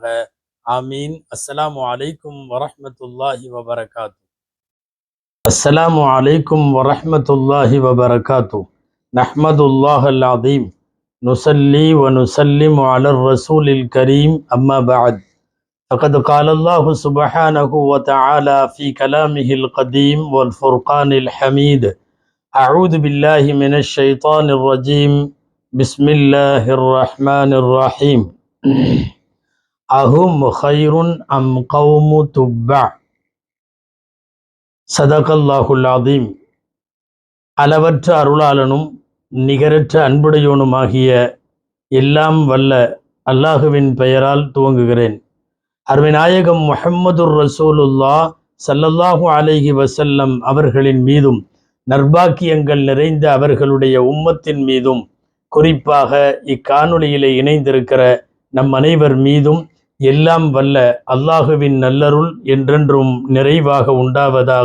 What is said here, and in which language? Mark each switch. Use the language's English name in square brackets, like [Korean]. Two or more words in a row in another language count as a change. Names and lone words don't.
[Arabic] ஆமீன். السلام عليكم ورحمة الله وبركاته. السلام عليكم ورحمة الله وبركاته. نحمد الله العظيم، نصلي ونسلم على الرسول الكريم، أما بعد. فقد قال الله سبحانه وتعالى في كلامه القديم والفرقان الحميد: أعوذ بالله من الشيطان الرجيم، بسم الله الرحمن الرحيم. أهم خير أم قوم تبع. صدق الله العظيم. [Tamil] அளவற்ற அருளாளனும் நிகரற்ற அன்புடையோனுமாகிய எல்லாம் வல்ல அல்லாஹுவின் பெயரால் துவங்குகிறேன். அருமை நாயகம் [Arabic] محمد رسول الله صلى الله عليه وسلم [Tamil] அவர்களின் மீதும், நற்பாக்கியங்கள் நிறைந்த அவர்களுடைய உம்மத்தின் மீதும், குறிப்பாக இக்காணொளியிலே இணைந்திருக்கிற நம் அனைவர் மீதும் எல்லாம் வல்ல அல்லாஹுவின் நல்லருள் என்றென்றும் நிறைவாக உண்டாவதாக.